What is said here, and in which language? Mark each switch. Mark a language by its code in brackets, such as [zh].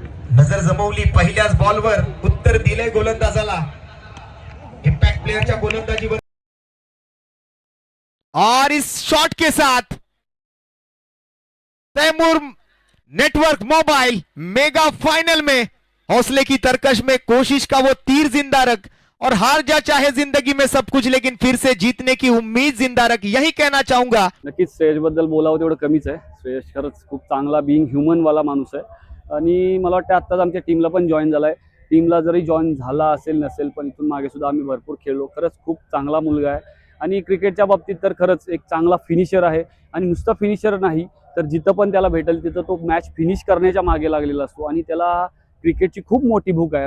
[mr] नजर जमवली पहिल्याच बॉलवर, उत्तर दिले गोलंदाजाला. इम्पैक्ट प्लेयर च्या गोलंदाजीवर [hi] और इस शॉट के साथ Taimur network mobile mega final में हौसले की तरकश में कोशिश का वो तीर जिंदा रख, और हार जा चाहे जिंदगी में सब कुछ लेकिन फिर से जीतने की उम्मीद जिंदा रख, यही कहना चाहूंगा. [mr] नक्कीच श्रेयस बद्दल बोलावं तेवढं कमीच आहे. श्रेयस खरंच खूप चांगला बिईंग ह्युमन वाला माणूस आहे आणि मला वाटतं आत्ताच आमच्या टीमला पण जॉईन झालाय. टीमला जरी जॉईन झाला असेल नसेल पण इथून मागे सुद्धा आम्ही भरपूर खेळलो. खरंच खूप चांगला मुलगा आहे आणि क्रिकेटच्या बाबतीत तर खरंच एक चांगला फिनिशर आहे आणि नुसता फिनिशर नाही तर जिथं पण त्याला भेटेल तिथं तो मॅच फिनिश करण्याच्या मागे लागलेला असतो आणि त्याला क्रिकेटची खूप मोठी भूक आहे.